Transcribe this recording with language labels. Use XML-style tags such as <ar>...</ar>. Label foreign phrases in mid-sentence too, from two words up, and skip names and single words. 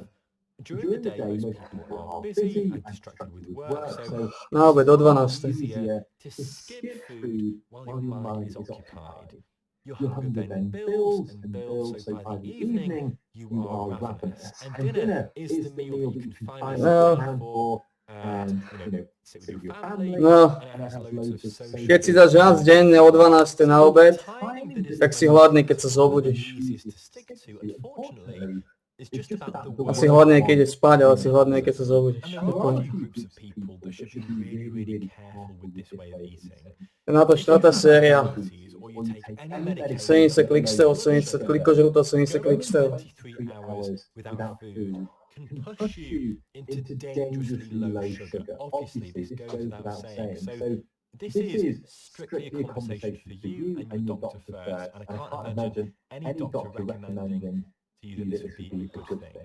<en>During the day, most people are busy and distracted with work, so it's easier to skip food while your mind is occupied. Your hunger then builds and builds, so by the evening, you are ravenous. And dinner is the meal that you can finally sit down for and, sit with your family, and has loads of social...</en> <sk>Keď si dáš raz denne o 12 na obed, tak si hladný, keď sa zobudíš. Asi hladný, keď ideš spať, ale asi hladný, keď sa zobudíš. Na to 4. séria. 70 klikstov, 70 klikožrutov, 70 klikstov.</sk> <en>Can push you into dangerously low sugar. Obviously, this goes without saying. So this is strictly a conversation for you and your doctor first, and I can't imagine any doctor recommending to you that this would be a good thing.</en>